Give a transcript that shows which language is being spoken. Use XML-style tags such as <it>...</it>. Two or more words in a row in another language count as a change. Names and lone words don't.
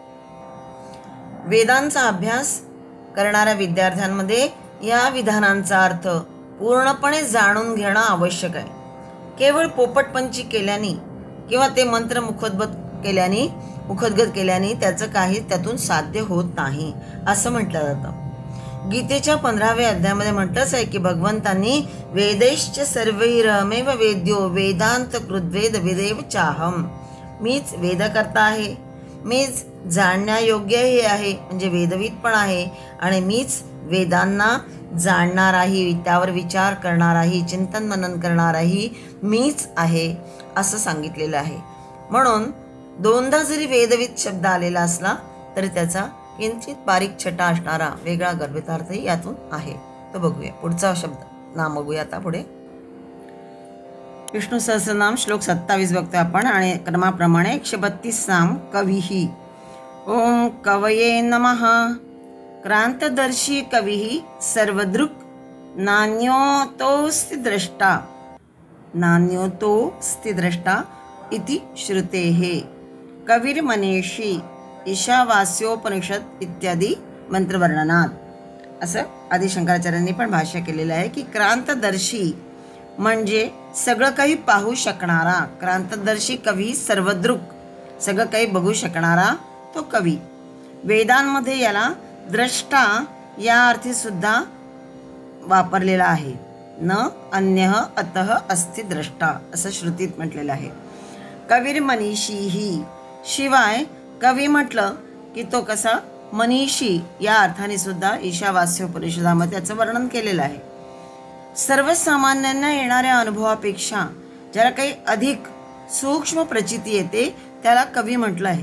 <mr>वेदांचा अभ्यास करणाऱ्या विद्यार्थ्यांमध्ये या विधानांचा अर्थ पूर्णपणे जाणून घेणं आवश्यक आहे. केवळ पोपटपंची केल्याने किंवा ते मंत्र मुखोद्गत केल्याने त्याचं काही त्यातून साध्य होत नाही असं म्हटलं जातं. गीतेच्या 15व्या अध्यायामध्ये म्हटलंच आहे की भगवंतांनी</mr> <sa>वेदैश्च सर्वैरहमेव वेद्यो वेदांत कृद्वेद विदेव चाहम,</sa> <mr>मीच वेदकर्ता आहे, मीच जाणण्यायोग्यही आहे म्हणजे वेदविद पण आहे, आणि मीच वेदांना जाणणाराही, त्यावर विचार करणाराही, चिंतन मनन करणाराही मीच आहे असं सांगितलेलं आहे. म्हणून दोनदा जरी वेदविद शब्द आलेला असला तरी त्याचा किंचित बारीक छटा असणारा वेगळा गर्भितार्थही यातून आहे. तो बघूया. पुढचा शब्द नाम बघूया आता पुढे. विष्णू सहस्रनाम श्लोक 27 बघतोय आपण आणि क्रमाप्रमाणे 132 नाम कविही.</mr> <sa>ओम कवये नमः. क्रांतदर्शी कविही सर्वदृक् नान्योतोस्ति द्रष्टा, नान्योतोस्ति द्रष्टा इति श्रुतेः.</sa> <mr>कविर्मनीषी ईशावास्योपनिषद इत्यादी मंत्रवर्णनात असं आदि शंकराचार्यांनी पण भाष्य केलेलं आहे की क्रांतदर्शी म्हणजे सगळं काही पाहू शकणारा.</mr> <sa>क्रांतदर्शी कवी सर्वदृक्,</sa> <mr>सगळं काही बघू शकणारा तो कवी. वेदांमध्ये याला द्रष्टा या अर्थी सुद्धा वापरलेला आहे.</mr> <sa>न अन्यः अतः अस्ति द्रष्टा</sa> <mr>असं श्रुतीत म्हटलेलं आहे. कविर्मनीषीही, शिवाय कवी म्हटलं की तो कसा मनीषी या अर्थाने सुद्धा ईशावास्योपनिषदामध्ये त्याचं वर्णन केलेलं आहे. सर्वसामान्यांना येणाऱ्या अनुभवापेक्षा ज्याला काही अधिक सूक्ष्म प्रचिती येते त्याला कवी म्हटलं आहे.</mr>